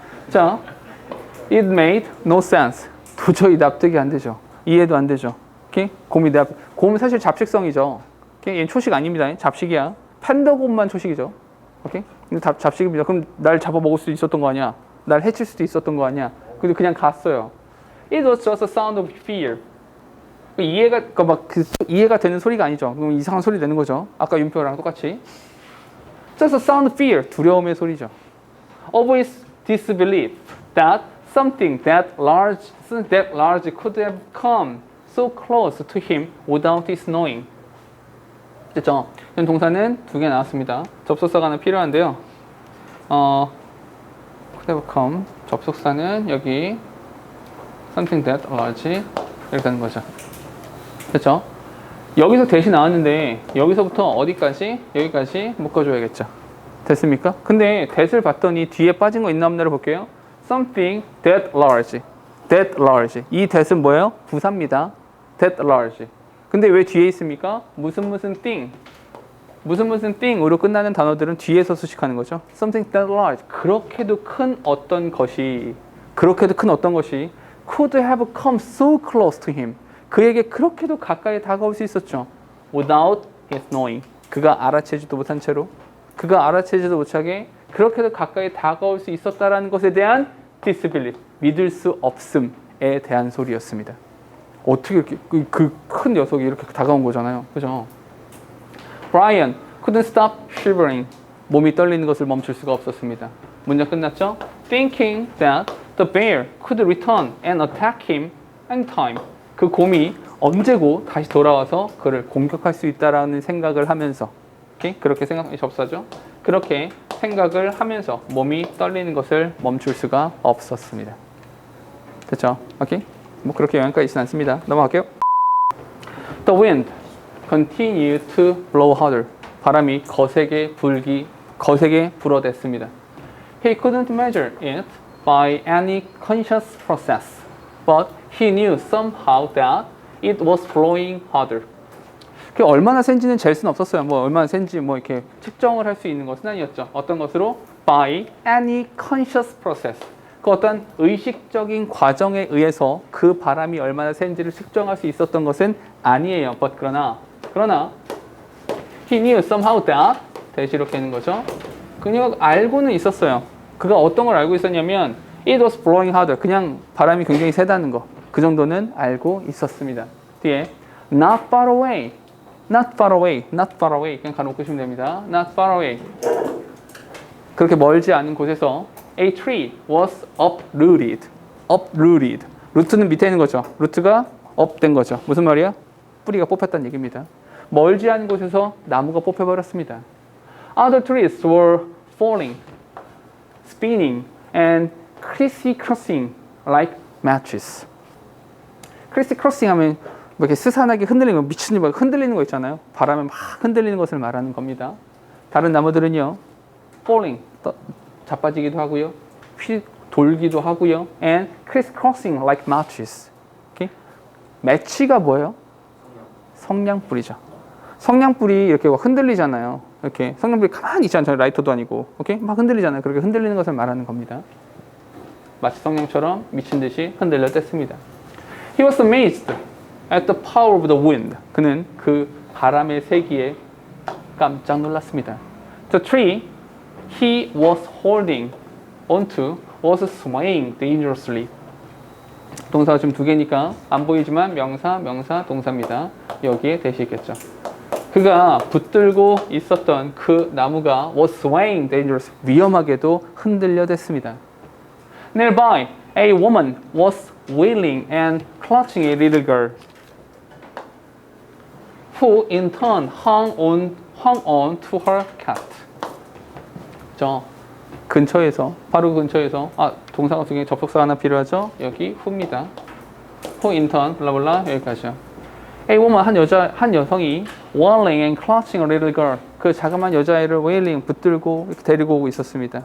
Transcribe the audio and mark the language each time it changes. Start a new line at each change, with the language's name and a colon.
Korean: 자,
English: it made no sense.
Korean: 도저히 납득이 안 되죠. 이해도 안 되죠. 오케이? 곰은 사실 잡식성이죠. 오케이? 얘는 초식 아닙니다. 잡식이야. 팬더곰만 초식이죠. 오케이? 근데 잡식입니다. 그럼 날 잡아먹을 수 있었던 거 아니야? 날 해칠 수도 있었던 거 아니야? 근데 그냥 갔어요.
English: It was just a sound of fear.
Korean: 이해가 되는 소리가 아니죠. 그럼 이상한 소리 내는 거죠. 아까 윤표랑 똑같이.
English: Just a sound of fear.
Korean: 두려움의 소리죠.
English: Of his disbelief that something that large could have come so close to him without his knowing.
Korean: 됐죠? 현 동사는 두 개 나왔습니다. 접속사가 하나 필요한데요.
English: could have come.
Korean: 접속사는 여기
English: something that large
Korean: 이렇게 되는 거죠. 그렇죠? 여기서 대시 나왔는데 여기서부터 어디까지? 여기까지 묶어줘야겠죠. 됐습니까? 근데 that을 봤더니 뒤에 빠진 거 있나 없나를 볼게요.
English: Something that large. That large. 이 that은 뭐예요?
Korean: 부사입니다.
English: That large.
Korean: 근데 왜 뒤에 있습니까? 무슨 thing. 무슨 thing으로 끝나는 단어들은 뒤에서 수식하는 거죠.
English: Something that large.
Korean: 그렇게도 큰 어떤 것이
English: could have come so close to him.
Korean: 그에게 그렇게도 가까이 다가올 수 있었죠.
English: Without his knowing.
Korean: 그가 알아채지도 못한 채로, 그가 알아채지도 못하게 그렇게도 가까이 다가올 수 있었다라는 것에 대한 disbelief, 믿을 수 없음에 대한 소리였습니다. 어떻게 이렇게 그 큰 녀석이 이렇게 다가온 거잖아요. 그죠?
English: Brian couldn't stop shivering.
Korean: 몸이 떨리는 것을 멈출 수가 없었습니다. 문장 끝났죠?
English: Thinking that the bear could return and attack him anytime.
Korean: 그 곰이 언제고 다시 돌아와서 그를 공격할 수 있다라는 생각을 하면서, 오케이? 그렇게 접사죠. 그렇게 생각을 하면서 몸이 떨리는 것을 멈출 수가 없었습니다. 됐죠? 오케이? 뭐 그렇게 영향까지 있진 않습니다. 넘어갈게요.
English: The wind continued to blow harder.
Korean: 바람이 거세게 불어댔습니다.
English: He couldn't measure it by any conscious process, but he knew somehow that it was blowing harder.
Korean: 그 얼마나 센지는 잴 수는 없었어요. 뭐 얼마나 센지 뭐 이렇게 측정을 할 수 있는 것은 아니었죠. 어떤 것으로?
English: By any conscious process.
Korean: 그 어떤 의식적인 과정에 의해서 그 바람이 얼마나 센지를 측정할 수 있었던 것은 아니에요. But 그러나
English: he knew somehow that
Korean: 대시 이렇게 하는 거죠. 그냥 알고는 있었어요. 그가 어떤 걸 알고 있었냐면
English: it was blowing harder.
Korean: 그냥 바람이 굉장히 세다는 거. 그 정도는 알고 있었습니다.
English: 뒤에 not far away. Not far away. Not far away.
Korean: 그냥 가로 끄시면 됩니다.
English: Not far away.
Korean: 그렇게 멀지 않은 곳에서
English: a tree was uprooted.
Korean: uprooted. 루트는 밑에 있는 거죠. 루트가 업된 거죠. 무슨 말이야? 뿌리가 뽑혔다는 얘기입니다. 멀지 않은 곳에서 나무가 뽑혀버렸습니다.
English: Other trees were falling, spinning, and crisscrossing like matches.
Korean: crisscrossing 하면 뭐 이렇게 스산하게 흔들리는 거, 미친듯이 막 흔들리는 거 있잖아요. 바람에 막 흔들리는 것을 말하는 겁니다. 다른 나무들은요, falling, 자빠지기도 하고요, 돌기도 하고요,
English: and crisscrossing like matches.
Korean: Okay? 매치가 뭐예요? 성냥불이죠. 성냥불이 이렇게 막 흔들리잖아요. 이렇게 성냥불이 가만히 있지 않잖아요. 라이터도 아니고, 오케이? 막 흔들리잖아요. 그렇게 흔들리는 것을 말하는 겁니다. 마치 성냥처럼 미친 듯이 흔들렸댔습니다.
English: He was amazed at the power of the wind.
Korean: 그는 그 바람의 세기에 깜짝 놀랐습니다.
English: The tree he was holding onto was swaying dangerously.
Korean: 동사가 지금 두 개니까 안 보이지만 명사, 동사입니다. 여기에 대시 있겠죠. 그가 붙들고 있었던 그 나무가
English: was swaying dangerously.
Korean: 위험하게도 흔들려댔습니다. Nearby,
English: A woman was wailing and clutching a little girl, who in turn hung on to her cat.
Korean: 저 근처에서 바로 근처에서 동사가 두 개 접속사 하나 필요하죠. 여기 who입니다. who in turn 블라블라 여기까지요.
English: A woman
Korean: 한 여성이
English: wailing and clutching a little girl
Korean: 그 자그마한 여자아이를 wailing 붙들고 이렇게 데리고 오고 있었습니다.